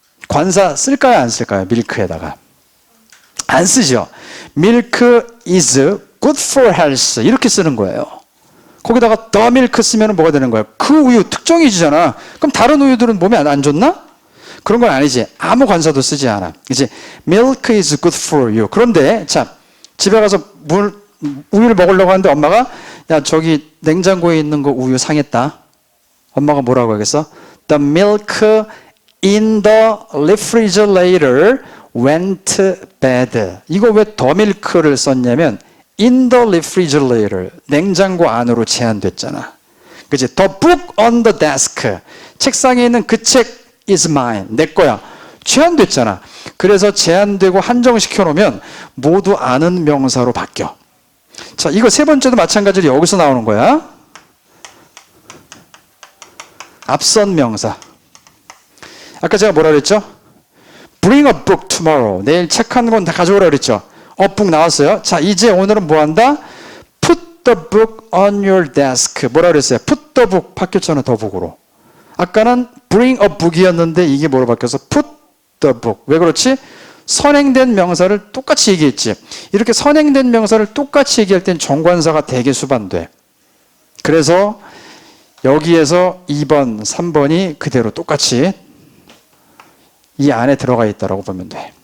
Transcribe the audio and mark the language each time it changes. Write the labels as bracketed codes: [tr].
[ko] 관사 쓸까요? 안 쓸까요? 밀크에다가. 안 쓰죠. [en] Milk is good for health. 이렇게 쓰는 거예요. [ko] 거기다가 [en] the milk [ko] 쓰면 뭐가 되는 거야? 그 우유 특정이지잖아. 그럼 다른 우유들은 몸에 안 좋나? 그런 건 아니지. 아무 관사도 쓰지 않아. [en] 이제 milk is good for you. [ko] 그런데 자, 집에 가서 우유를 먹으려고 하는데 엄마가 야, 저기 냉장고에 있는 거 우유 상했다. 엄마가 뭐라고 하겠어? [en] The milk in the refrigerator went bad. [ko] 이거 왜 [en] the milk [ko] 를 썼냐면 [en] in the refrigerator, [ko] 냉장고 안으로 제한됐잖아. 그치? [en] The book on the desk, [ko] 책상에 있는 그 책 [en] is mine, [ko] 내 거야. 제한됐잖아. 그래서 제한되고 한정시켜 놓으면 모두 아는 명사로 바뀌어. 자, 이거 세 번째도 마찬가지로 여기서 나오는 거야. 앞선 명사. 아까 제가 뭐라 그랬죠? [en] Bring a book tomorrow. [ko] 내일 책 한 권 다 가져오라 그랬죠? book 나왔어요. 자, 이제 오늘은 뭐 한다? [en] Put the book on your desk. [ko] 뭐라 그랬어요? [en] Put the book [ko] 바뀌었잖아, [en] the book으로. 아까는 bring a book [ko] 이었는데 이게 뭐로 바뀌어서 [en] put the book. [ko] 왜 그렇지? 선행된 명사를 똑같이 얘기했지. 이렇게 선행된 명사를 똑같이 얘기할 땐 정관사가 대개 수반돼. 그래서 여기에서 2번, 3번이 그대로 똑같이 이 안에 들어가 있다고 보면 돼.